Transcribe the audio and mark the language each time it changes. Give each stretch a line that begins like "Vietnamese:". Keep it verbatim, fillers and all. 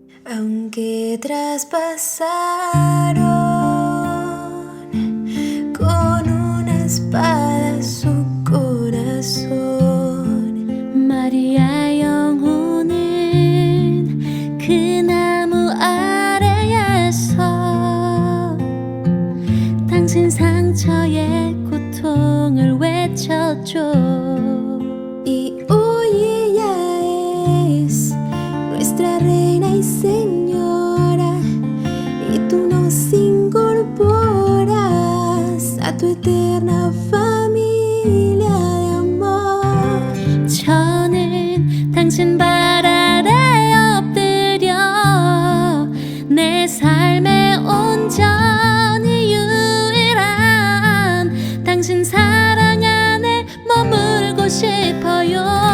Spanish: Aunque traspasaron con una espada su corazón,
Korean: 마리아 영혼은 그 나무 아래에서 당신 상처의 고통을 외쳤죠.
Spanish: Y hoy ella es nuestra reina y señora, y tú nos incorporas a tu eterna familia de amor.
Korean: 저는 당신 발 아래 엎드려 내 삶의 온전히 유일한 당신 사랑 안에 머물고 싶어요.